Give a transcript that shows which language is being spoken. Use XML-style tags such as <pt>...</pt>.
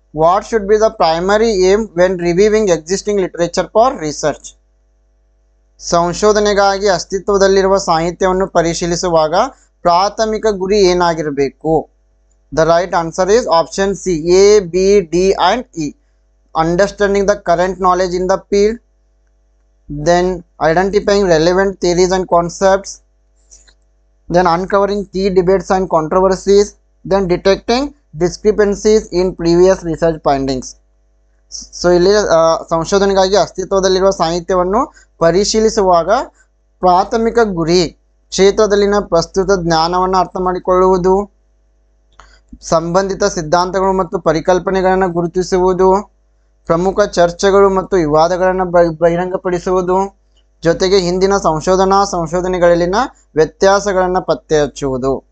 <en>What should be the primary aim when reviewing existing literature for research?</en> <kn>ಸಂಶೋಧನೆಗಾಗಿ ಅಸ್ತಿತ್ವದಲ್ಲಿರುವ ಸಾಹಿತ್ಯವನ್ನು ಪರಿಶೀಲಿಸುವಾಗ ಪ್ರಾಥಮಿಕ ಗುರಿ ಏನಾಗಿರಬೇಕು?</kn> <en>The right answer is option C, A, B, D and E. Understanding the current knowledge in the field, then identifying relevant theories and concepts, then uncovering key debates and controversies, then detecting discrepancies in previous research findings.</en> <kn>So ಇಲ್ಲಿ ಸಂಶೋಧನೆಗಾಗಿ ಅಸ್ತಿತ್ವದಲ್ಲಿರುವ ಸಾಹಿತ್ಯವನ್ನು ಪರಿಶೀಲಿಸುವಾಗ ಪ್ರಾಥಮಿಕ ಗುರಿ ಕ್ಷೇತ್ರದಲ್ಲಿನ ಪ್ರಸ್ತುತ ಜ್ಞಾನವನ್ನು ಅರ್ಥ ಮಾಡಿಕೊಳ್ಳುವುದು, ಸಂಬಂಧಿತ ಸಿದ್ಧಾಂತಗಳು ಮತ್ತು ಪರಿಕಲ್ಪನೆಗಳನ್ನು ಗುರುತಿಸುವುದು, ಪ್ರಮುಖ ಚರ್ಚೆಗಳು ಮತ್ತು ವಿವಾದಗಳನ್ನು ಬಹಿರಂಗಪಡಿಸುವುದು, ಜೊತೆಗೆ ಹಿಂದಿನ ಸಂಶೋಧನೆಗಳಲ್ಲಿನ ವ್ಯತ್ಯಾಸಗಳನ್ನು ಪತ್ತೆ ಹಚ್ಚುವುದು.</kn>